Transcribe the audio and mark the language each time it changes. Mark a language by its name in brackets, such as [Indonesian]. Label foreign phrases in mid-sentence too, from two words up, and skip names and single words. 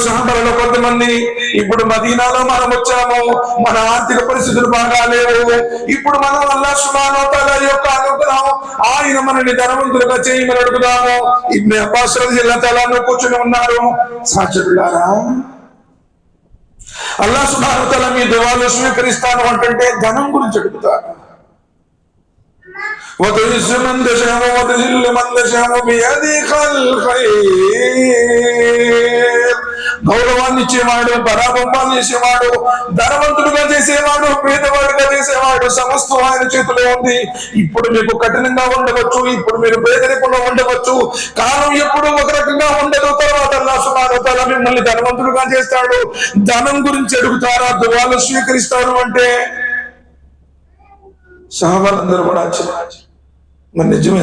[Telugu] సహాబాలలో కొంతమంది, ఇప్పుడు మదీనాలో మనం వచ్చాము, మన ఆర్థిక పరిస్థితులు బాగా లేవు, ఇప్పుడు మనం అల్లాహ్ [Arabic] سبحانه وتعالى [Telugu] యొక్క అనుగ్రహం, ఆయన మనల్ని ధనవంతులుగా చేయమని అడుగుదాము. ఇబ్న్ అబ్బాస్ [Arabic] رضي الله تعالى [Telugu] కూర్చుని ఉన్నారు. సహచరులారా, అల్లాహ్ [Arabic] سبحانه وتعالى [Telugu] మీ దువాలు స్వీకరిస్తాను అంటుంటే ధనం గురించి అడుగుతారు. [Arabic] وتعز من تشاء وتذل من تشاء بيدك الخير. [Telugu] గౌరవాన్ని ఇచ్చేవాడు, పరాభవాన్ని చేసేవాడు, ధనవంతుడుగా చేసేవాడు, పేదవాడుగా చేసేవాడు, సమస్తం ఆయన చేతిలో ఉంది. ఇప్పుడు మీకు కఠినంగా ఉండవచ్చు, ఇప్పుడు మీరు పేదరికంలో ఉండవచ్చు, కాలం ఎప్పుడు ఒక రకంగా ఉండదు. తర్వాత అల్లాహ్ [Arabic] سبحانه وتعالى [Telugu] మిమ్మల్ని ధనవంతుడుగా చేస్తాడు. ధనం గురించి అడుగుతారా, దువాలు స్వీకరిస్తారు అంటే సహాబాలందరూ కూడా మరి నిజమే.